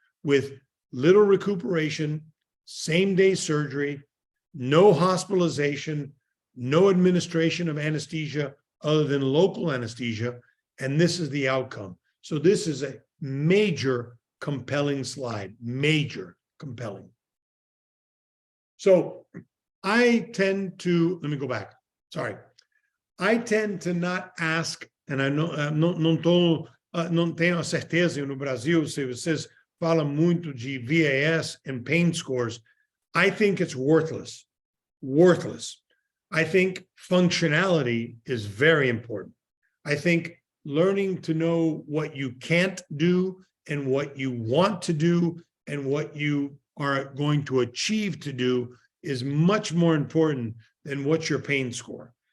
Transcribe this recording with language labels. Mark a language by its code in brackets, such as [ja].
[en] With little recuperation, same-day surgery, no hospitalization, no administration of anesthesia other than local anesthesia, and this is the outcome. So this is a major compelling slide, major compelling. So I tend to, let me go back, sorry. I tend to not ask, and I know, [pt] não tenho a certeza no Brasil se vocês falam muito de VAS [en] and pain scores. I think it's worthless, worthless. I think functionality is very important. I think learning to know what you can't do and what you want to do and what you are going to achieve to do is much more important than what's your pain score.